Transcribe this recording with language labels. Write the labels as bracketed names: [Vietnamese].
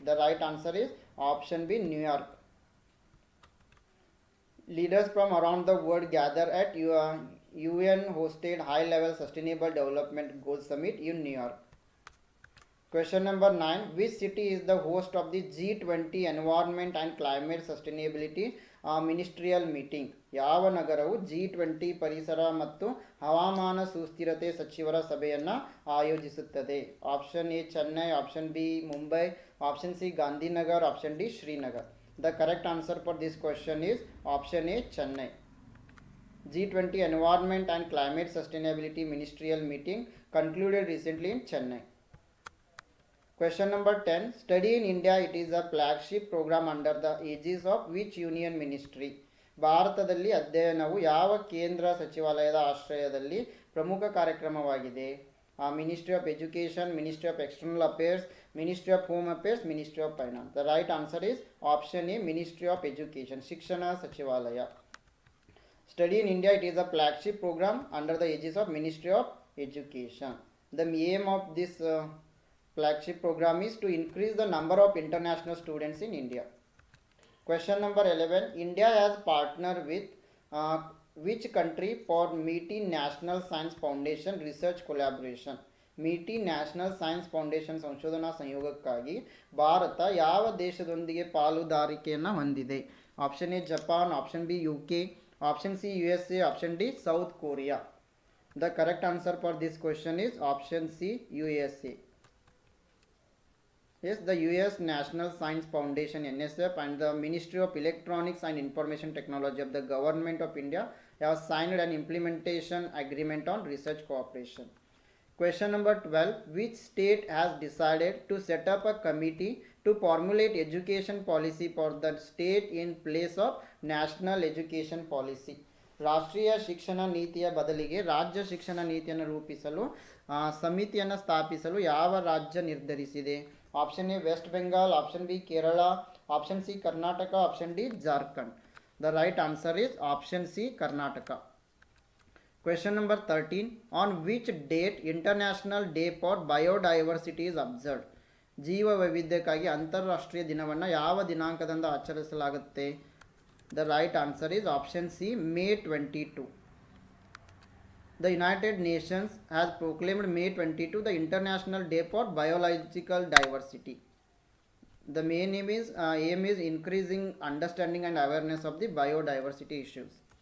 [English] The right answer is option B New York. Leaders from around the world gather at UN hosted high level sustainable development goals summit in New York. Question number 9. Which city is the host of the G20 Environment and Climate Sustainability Ministerial Meeting? [Kannada] ಯಾವ ನಗರವು G20 ಪರಿಸರ ಮತ್ತು ಹವಾಮಾನ ಸುಸ್ಥಿರತೆ ಸಚಿವರ ಸಭೆಯನ್ನು ಆಯೋಜಿಸುತ್ತದೆ? [English] Option A Chennai, option B Mumbai, option C Gandhinagar, option D Srinagar. The correct answer for this question is option A Chennai. G20 Environment and Climate Sustainability Ministerial Meeting concluded recently in Chennai. Question number 10. Study in India, it is a flagship program under the aegis of which union ministry? [Kannada] ಭಾರತದಲ್ಲಿ ಅಧ್ಯಯನವು ಯಾವ ಕೇಂದ್ರ ಸಚಿವಾಲಯದ ಆಶ್ರಯದಲ್ಲಿ ಪ್ರಮುಖ ಕಾರ್ಯಕ್ರಮವಾಗಿದೆ? [English] Ministry of Education, Ministry of External Affairs, Ministry of Home Affairs, Ministry of Finance. The right answer is option A Ministry of Education, [Kannada] Shikshana Sachivalaya. [English] Study in India, it is a flagship program under the aegis of Ministry of Education. The aim of this flagship program is to increase the number of international students in India. Question number 11. India has partnered with which country for MITI National Science Foundation research collaboration? [Kannada] MITI National Science Foundation ಸಂಶೋಧನಾ ಸಂಯೋಗಕ್ಕಾಗಿ ಭಾರತ ಯಾವ ದೇಶದೊಂದಿಗೆ ಪಾಲುದಾರಿಕೆಯನ್ನು ಹೊಂದಿದೆ? [English] Option A Japan, option B UK, option C USA, option D South Korea. The correct answer for this question is option C USA. Yes, the US National Science Foundation NSF and the Ministry of Electronics and Information Technology of the Government of India have signed an implementation agreement on research cooperation. Question number 12. Which state has decided to set up a committee to formulate education policy for the state in place of national education policy? [Kannada] ರಾಷ್ಟ್ರೀಯ ಶಿಕ್ಷಣ ನೀತಿಯ ಬದಲಿಗೆ ರಾಜ್ಯ ಶಿಕ್ಷಣ ನೀತಿಯನ್ನು ರೂಪಿಸಲು ಸಮಿತಿಯನ್ನು ಸ್ಥಾಪಿಸಲು ಯಾವ ರಾಜ್ಯ ನಿರ್ಧರಿಸಿದೆ? [English] Option A West Bengal, option B Kerala, option C Karnataka, option D Jharkhand. The right answer is option C Karnataka. Question number 13. On which date International Day for Biodiversity is observed? [Kannada] ಜೀವ ವೈವಿಧ್ಯಕ್ಕಾಗಿ ಅಂತಾರಾಷ್ಟ್ರೀಯ ದಿನವನ್ನು ಯಾವ ದಿನಾಂಕದಿಂದ ಆಚರಿಸಲಾಗುತ್ತೆ? [English] The right answer is option C May 22. The United Nations has proclaimed May 22 the International Day for Biological Diversity. The main aim is increasing understanding and awareness of the biodiversity issues.